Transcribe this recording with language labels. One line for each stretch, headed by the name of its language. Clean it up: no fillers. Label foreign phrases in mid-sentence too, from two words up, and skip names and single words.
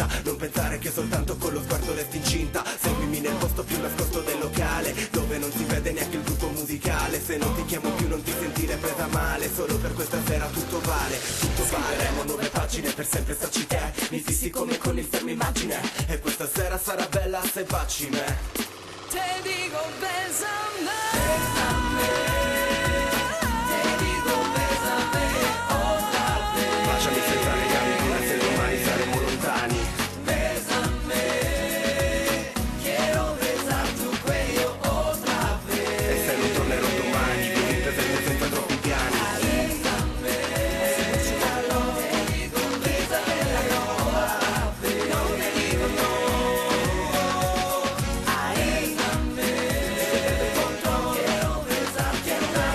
Italian: Non pensare che soltanto con lo sguardo resti incinta. Seguimi nel posto più nascosto del locale, dove non si vede neanche il gruppo musicale. Se non ti chiamo più non ti sentire presa male, solo per questa sera tutto vale. Tutto scriveremo nuove pagine, per sempre starci te. Mi fissi come con il fermo immagine, e questa sera sarà bella se baci me.
Spanish: Te digo bésame, bésame. Te digo bésame otra vez.
Italian: Baciami senza legami pure se domani saremo lontani.
Spanish: Bésame, quiero besar tu cuello otra vez.
Italian: E se non tornerò domani, vivi il presente senza troppi piani.
Spanish: Bésame, hace mucho calor. Te digo bésame otra vez. No te digo no. Ahí, bésame, te control. Quiero besar, quiero